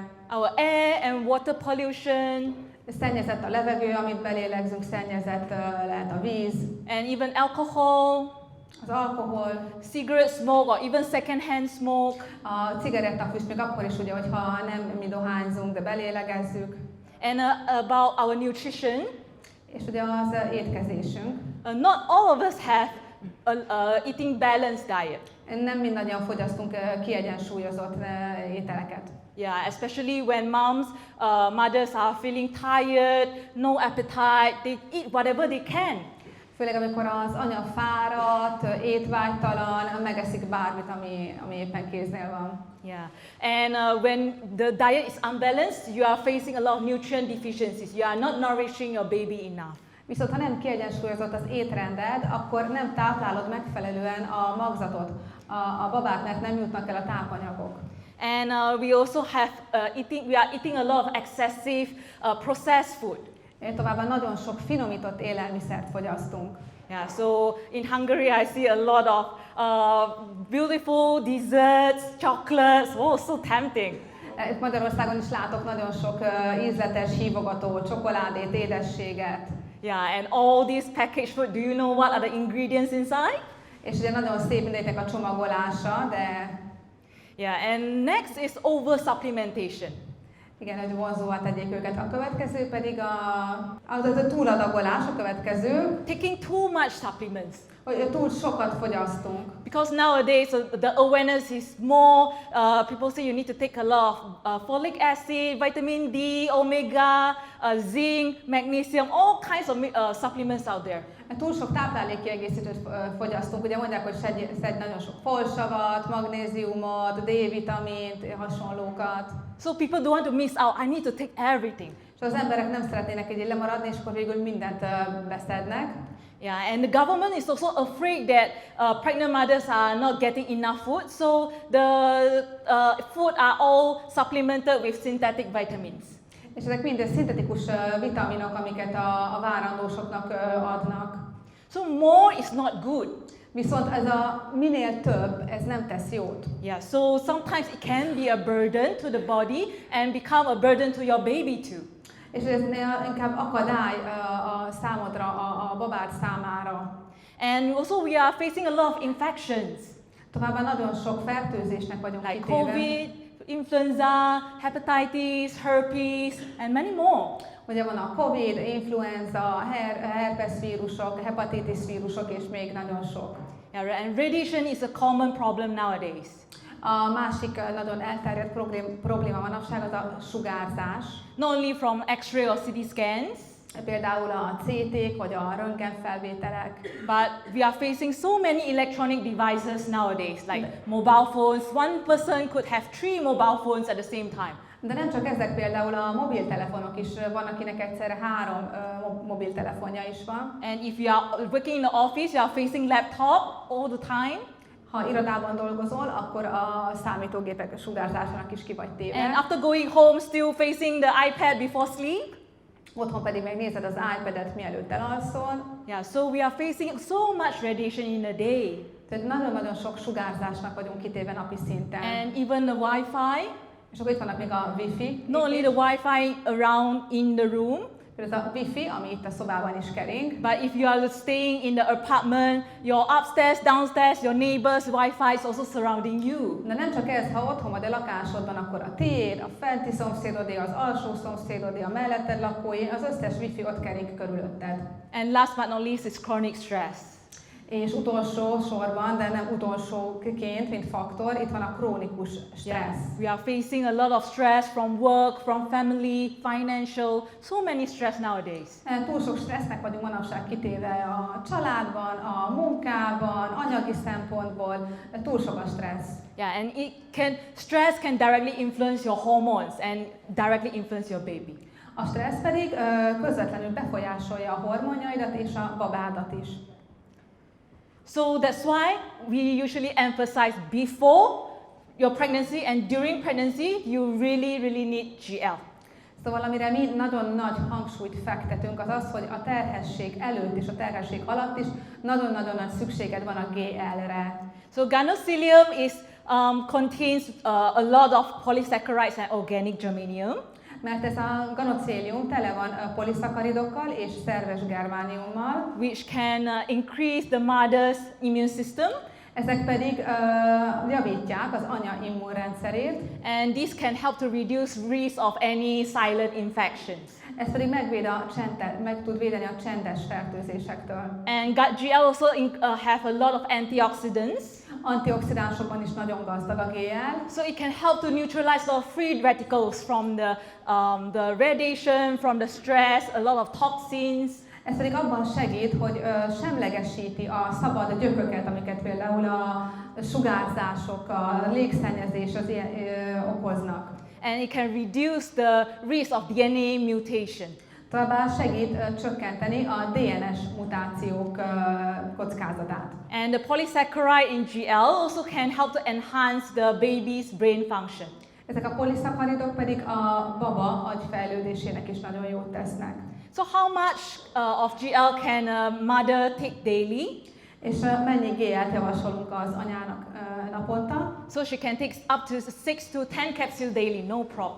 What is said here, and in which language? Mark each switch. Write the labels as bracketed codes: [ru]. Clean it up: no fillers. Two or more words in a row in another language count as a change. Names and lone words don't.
[en] Our air and water pollution. [hu] Szennyezett a levegő, amit belélegzünk, szennyezett lehet a víz. [en] And even alcohol. [hu] Az alkohol. [en] Cigarette smoke or even second-hand smoke. [hu] A cigarettafüst még akkor is, ugye, hogyha nem mi dohányzunk, de belélegezzük. [en] And about our nutrition. [hu] És ugye az étkezésünk. [en] Not all of us have eating balanced diet. [hu] Nem mindannyian fogyasztunk kiegyensúlyozott ételeket. [en] Yeah, especially when mothers are feeling tired, no appetite, they eat whatever they can. [hu] Főleg amikor az anya fáradt, étvágytalan, megeszik bármit, ami éppen kéznél van. [en] Yeah, and when the diet is unbalanced, you are facing a lot of nutrient deficiencies. You are not nourishing your baby enough. [hu] Viszont ha nem kiegyensúlyozott az étrended, akkor nem táplálod megfelelően a magzatot, a babák, mert nem jutnak el a tápanyagok. [en] And we also have we are eating a lot of excessive processed food. [hu] Továbbá nagyon sok finomított élelmiszert fogyasztunk. [en] Yeah, so in Hungary I see a lot of beautiful desserts, chocolates. Oh, so tempting. [hu] Itt Magyarországon is látok nagyon sok ízletes, hívogató csokoládét, édességet. [en] Yeah, and all this packaged food, do you know what are the ingredients inside? [hu] És ugye nagyon szép mindegynek a csomagolása, de... [en] Yeah, and next is oversupplementation. [hu] Igen, hogy vonzóvá tegyék őket. A következő pedig a túladagolás, a következő. [en] Taking too much supplements. [hu] Hogy túl sokat fogyasztunk. [en] Because nowadays the awareness is more, people say you need to take a lot of folic acid, vitamin D, omega, zinc, magnesium, all kinds of supplements out there. [hu] Túl sok táplálékkiegészítőt fogyasztunk, ugye mondják, hogy szedj nagyon sok folsavat, magnéziumot, D-vitamint, hasonlókat. [en] So people don't want to miss out, I need to take everything. [hu] És az emberek nem szeretnének így lemaradni, és akkor végül mindent beszednek. [en] Yeah, and the government is also afraid that pregnant mothers are not getting enough food, so the food are all supplemented with synthetic vitamins. [hu] És ezek mind szintetikus vitaminok, amiket a várandósoknak adnak. [en] So more is not good. [hu] Viszont ez a minél több, ez nem tesz jót. [en] Yeah, so sometimes it can be a burden to the body and become a burden to your baby too. [hu] És ez inkább akadály a számodra, a babád számára. [en] And also we are facing a lot of infections. [hu] Továbbá nagyon sok fertőzésnek vagyunk [en] Like [hu] kitéve. [en] COVID, influenza, hepatitis, herpes, and many more. [hu] Ugye van a COVID, influenza, herpes vírusok, hepatitis vírusok és még nagyon sok. [en] Yeah, and radiation is a common problem nowadays. [hu] A másik nagyon elterjedt probléma manapság az a sugárzás. [en] Not only from X-ray or CT scans, [hu] Például a CT-k vagy a röntgenfelvételek. [en] but we are facing so many electronic devices nowadays, like mobile phones. One person could have 3 mobile phones at the same time. [hu] De nem csak ezek, például a mobiltelefonok is, van akinek egyszerre 3 mobiltelefonja is van. [en] And if you are working in the office, you are facing laptop all the time. [hu] Ha irodában dolgozol, akkor a számítógépek sugárzásának is ki vagy téve. [en] And after going home, still facing the iPad before sleep. [hu] Otthon pedig megnézed az iPad-et, mielőtt elalszol. [en] Yeah, so we are facing so much radiation in a day. [hu] Tehát nagyon-nagyon sok sugárzásnak vagyunk kitéve napi szinten. [en] And even the Wi-Fi. [hu] És akkor itt vannak még a Wi-Fi. [en] Not only the Wi-Fi around in the room, [hu] Ez a Wi-Fi, ami itt a szobában is kering. [en] but if you are staying in the apartment, your upstairs, downstairs, your neighbors' Wi-Fi is also surrounding you. [hu] De nem csak ez, ha otthon vagy a lakásodban, akkor a tiéd, a fenti szomszédodé, az alsó szomszédodé, a melletted lakói, az összes Wi-Fi ott kering körülötted. [en] And last but not least is chronic stress. [hu] És utolsó sorban, de nem utolsóként, mint faktor, itt van a krónikus stressz. [en] We are facing a lot of stress from work, from family, financial, so many stress nowadays. [hu] Túl sok stressznek vagyunk manapság kitéve a családban, a munkában, anyagi szempontból, túl sok a stressz. [en] Yeah, and stress can directly influence your hormones and directly influence your baby. [hu] A stressz pedig közvetlenül befolyásolja a hormonjaidat és a babádat is. [en] So that's why we usually emphasize before your pregnancy and during pregnancy, you really need GL. [hu] Szóval amire mi nagyon nagy hangsúlyt fektetünk, az az, hogy a terhesség előtt és a terhesség alatt is nagyon-nagyon nagy szükséged van a GL-re. [en] So Ganothelium contains a lot of polysaccharides and organic germanium. [hu] Mert ez a ganocélium tele van poliszakaridokkal és szerves germániummal, [en] which can increase the mother's immune system. [hu] Ezek pedig javítják az anya immunrendszerét. [en] And this can help to reduce risk of any silent infections. [hu] Ez pedig meg tud védeni a csendes fertőzésektől. [en] And GL also have a lot of antioxidants. [hu] Antioxidánsokban is nagyon gazdag a GL. [en] So it can help to neutralize a lot of free radicals from the radiation, from the stress, a lot of toxins. [hu] Ez pedig abban segít, hogy semlegesíti a szabad gyököket, amiket például a sugárzások, a légszennyezés az ilyen, okoznak. [en] And it can reduce the risk of DNA mutation. [hu] Továbbá segít csökkenteni a DNS mutációk kockázatát. [en] And the polysaccharide in GL also can help to enhance the baby's brain function. [hu] Ezek a poliszakharidok pedig a baba agyfejlődésének is nagyon jót tesznek. [en] So how much of GL can a mother take daily? [hu] És mennyi GL-t javasolunk az anyának naponta? [en] So she can take up to 6 to 10 capsules daily, no problem.